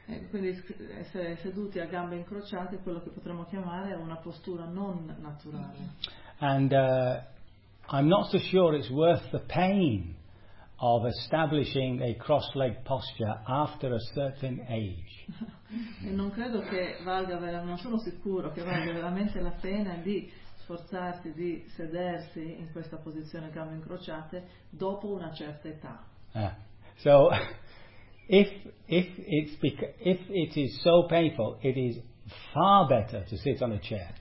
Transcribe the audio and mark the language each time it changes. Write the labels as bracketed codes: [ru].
[it] Quindi essere seduti a gambe incrociate è quello che potremmo chiamare una postura non naturale. [en] And I'm not so sure it's worth the pain of establishing a cross-legged posture after a certain age. [it] E non credo che valga, non sono sicuro che valga veramente la pena di sforzarsi di sedersi in questa posizione gambe incrociate dopo una certa età. [en] So if it is so painful, it is far better to sit on a chair.